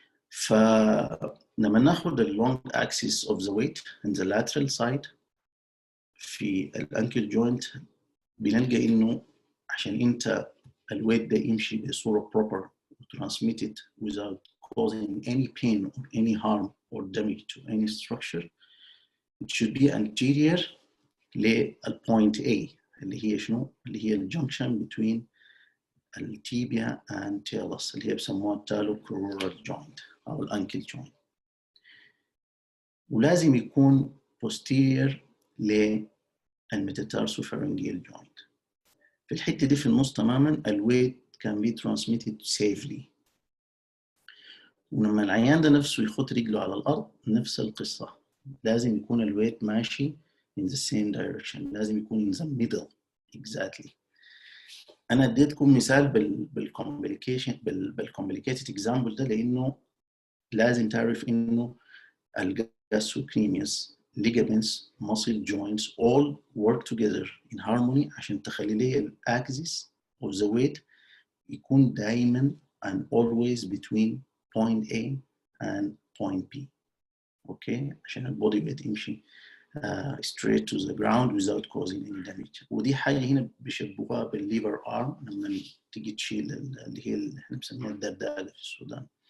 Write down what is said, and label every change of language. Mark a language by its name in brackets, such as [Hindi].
[Arabic] فلما ناخد ال [English] long axis of the weight in the lateral side [Arabic] في الانكل جوينت بنلقى انه عشان انت الويت ده يمشي بصورة [English] proper transmitted without causing any pain or any harm or damage to any structure, it should be anterior للpoint A [Arabic] اللي هي شنو؟ اللي هي الجنكشن [English] between التيبيا and talus [Arabic] اللي هي بسموها [English] talocrural joint [Arabic] أو الأنكل [English] joint. [Arabic] ولازم يكون posterior للميتاتارسوفارنجيال joint. في الحتة دي في النص تماما الويت [English] can be transmitted safely. [Arabic] ولما العيان ده نفسه يخط رجله على الأرض نفس القصة، لازم يكون الويت ماشي [English] in the same direction، [Arabic] لازم يكون [English] in the middle exactly. [Arabic] أنا اديتكم مثال بالcomplicated [English] example [Arabic] ده لأنه لازم تعرف إنه [English] gastrocnemius ligaments muscle joints all work together in harmony [Arabic] عشان تخلي لي [English] axis of the weight [Arabic] يكون دائما [English] and always between point A and point B. Okay [Arabic] عشان البودي ويت يمشي [English] straight to the ground without causing any damage. [Arabic] ودي حاجه هنا بيشبهوها بالليفر ارم لما تيجي تشيل اللي هي اللي احنا بنسميها الدرداله في السودان.